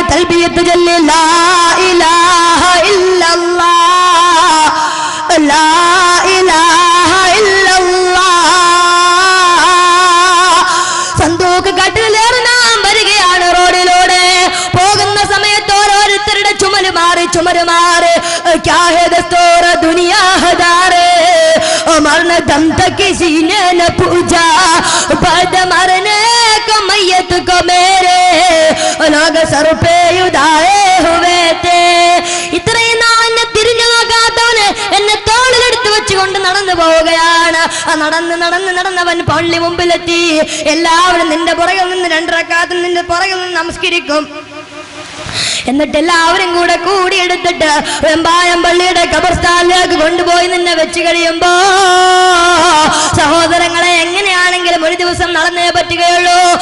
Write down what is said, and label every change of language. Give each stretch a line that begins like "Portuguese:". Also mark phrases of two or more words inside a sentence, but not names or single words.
Malayalam: തൽബിയത്ത് ചൊല്ലി
Arabic: لا إله إلا الله, لا إله إلا الله.
Malayalam: സന്തൂക്ക് കട്ടിലേറി നാം വരികയാണ്. റോഡിലൂടെ പോകുന്ന സമയത്ത് ഓരോരുത്തരുടെ ചുമല് മാറി
Hindi: क्या है दस्तूर दुनिया हदारे मरने दम तक किसी ने न पूछा, बाद मरने को मैयत को मेरे लोग
Malayalam: ഇത്രയും നാൾ എന്നെ തിരിഞ്ഞു നോക്കാത്തവന് എന്നെ തോളിലെടുത്ത് വെച്ചുകൊണ്ട് നടന്നു പോവുകയാണ്. നടന്നവൻ പള്ളി മുമ്പിലെത്തി. എല്ലാവരും നിന്റെ പുറകിൽ നിന്ന് 2 റക്അത്ത് നിന്റെ പുറകിൽ നിന്ന് നമസ്കരിക്കും. എന്നിട്ട് എല്ലാവരും കൂടെ കൂടിയെടുത്തിട്ട് വെമ്പായം പള്ളിയുടെ ഖബർസ്ഥാനിലേക്ക് കൊണ്ടുപോയി നിന്നെ വെച്ച് കഴിയുമ്പോ സഹോദരങ്ങളെ, എങ്ങനെയാണെങ്കിലും ഒരു ദിവസം നടന്നേ പറ്റുകയുള്ളൂ.